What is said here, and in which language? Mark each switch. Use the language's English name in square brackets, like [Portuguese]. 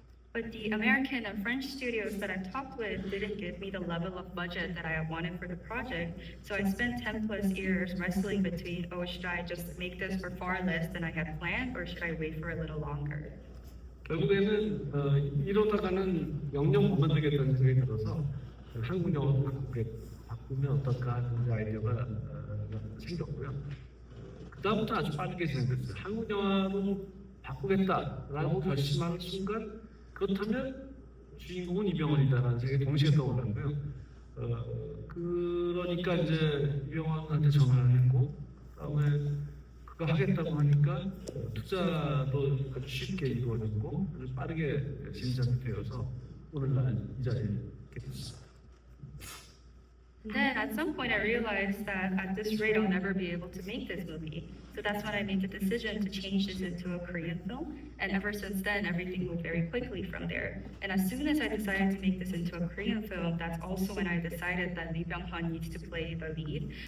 [English] But the American and French studios that I talked with didn't give me the level of budget that I wanted for the project. So I spent 10 plus years wrestling between, oh, should I just make this for far less than I had planned, or should I wait for a little longer? [Korean] 결국에는 이러다가는 영영 못 만들겠다는 생각이 들어서 한국 영화로 바꾸면 어떨까 하는 아이디어가 생겼고요. 그 다음부터 아주 빠르게 진행됐어요. 한국 영화로 바꾸겠다라고 결심하는 순간, 그렇다면 주인공은 이병헌이다라는 생각이 동시에 떠올랐고요. 그러니까 이제 이병헌한테 전화를 했고, 그다음에 그거 하겠다고 하니까 투자도 아주 쉽게 이루어졌고 아주 빠르게 진전이 되어서 오늘날 이 자리에 있게 됐습니다. [English] And then at some point I realized that at this rate I'll never be able to make this movie. So that's when I made the decision to change this into a Korean film. And ever since then, everything moved very quickly from there. And as soon as I decided to make this into a Korean film, that's also when I decided that Lee Byung-hun needs to play the lead.